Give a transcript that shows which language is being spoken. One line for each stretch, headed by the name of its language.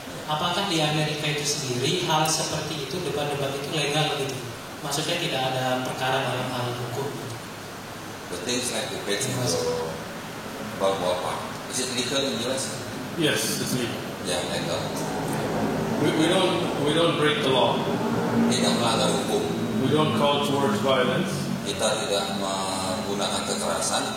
Indonesian: Apakah di Amerika itu sendiri hal seperti itu, debat-debat itu legal gitu? Maksudnya tidak ada perkara dalam hal hukum.
English: The things like debates about what? Is it legal in the US? Yes, it's legal.
Indonesian: Ya, legal.
English: We don't break the law.
Indonesian: Tidak melanggar hukum.
English: We don't call towards violence.
Indonesian: Kita tidak menggunakan kekerasan.